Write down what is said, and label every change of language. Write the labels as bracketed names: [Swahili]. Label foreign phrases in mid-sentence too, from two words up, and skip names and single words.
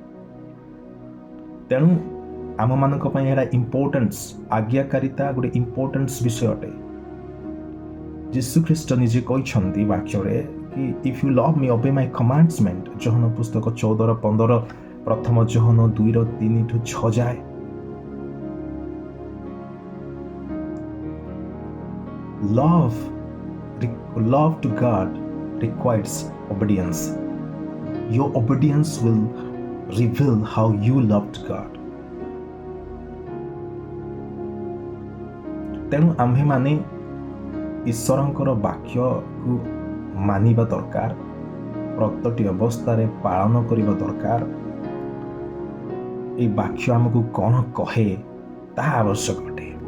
[Odia] ତେଣୁ ଆମମାନଙ୍କ ପାଇଁ ଏଇଟା ଇମ୍ପୋର୍ଟାନ୍ସ, ଆଜ୍ଞାକାରିତା ଗୋଟେ ଇମ୍ପୋର୍ଟାନ୍ସ ବିଷୟ ଅଟେ। ଯୀଶୁ ଖ୍ରୀଷ୍ଟ ନିଜେ କହିଛନ୍ତି ବାକ୍ୟରେ କି [English] if you love me obey my commandment. [Odia] ଯୋହନ ପୁସ୍ତକ 14:15, ପ୍ରଥମ ଯୋହନ 2:3-6 ଯାଏ। [English] Love to God requires obedience. Your obedience will reveal how you loved God. [Odia] ତେଣୁ ଆମ୍ଭେମାନେ ଈଶ୍ୱରଙ୍କର ବାକ୍ୟକୁ ମାନିବା ଦରକାର, ପ୍ରତ୍ୟେକଟି ଅବସ୍ଥାରେ ପାଳନ କରିବା ଦରକାର। এই ବାକ୍ୟ ଆମକୁ କ'ଣ କହେ ତାହା ଆବଶ୍ୟକ ଅଟେ।